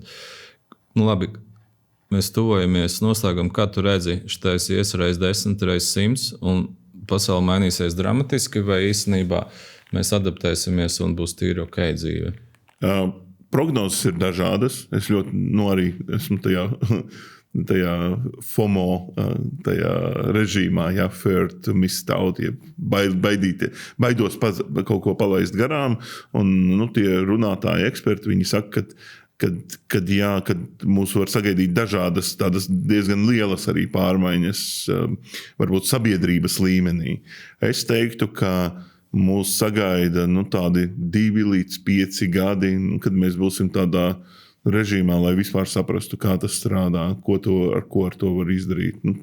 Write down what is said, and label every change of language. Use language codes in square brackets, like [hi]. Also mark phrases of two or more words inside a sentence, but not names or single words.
[lv] Labi, mēs tuvojamies noslēgumam, kā tu redzi, šitais ies reiz 10, reiz 100, un pasaule mainīsies dramatiski, vai īstenībā mēs adaptēsimies un būs tīri ok dzīve? Prognozes ir dažādas. Es ļoti arī esmu tajā FOMO, tajā režīmā, [en] fear to miss out, [lv] baidos kaut ko palaist garām. Un tie runātāji eksperti, viņi saka, kad mūs var sagaidīt dažādas, tādas diezgan lielas arī pārmaiņas, varbūt sabiedrības līmenī. Es teiktu, ka mūs sagaida tādi 2 līdz 5 gadi, kad mēs būsim tādā režīmā, lai vispār saprastu, kā tas strādā, ar ko ar to var izdarīt.